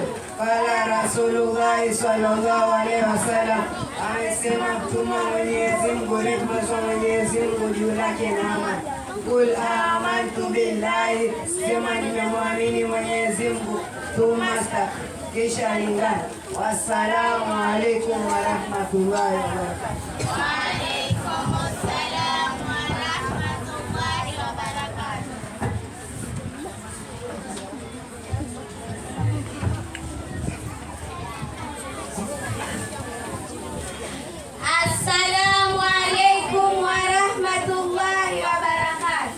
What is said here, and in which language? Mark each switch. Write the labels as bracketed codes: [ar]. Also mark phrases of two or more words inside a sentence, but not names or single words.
[ar] قال رسول الله صلى الله عليه وسلم, [sw] amesema Mtume Mwenyezi Mungu, rehema za Mwenyezi Mungu juu yake na amani, [ar] قل آمنت بالله, [sw] sema nimemwamini Mwenyezi Mungu, tumasta, kisha lingana. [ar] والسلام عليكم ورحمة الله وبركاته. وعليكم السلام ورحمة الله وبركاته. السلام عليكم ورحمة الله وبركاته.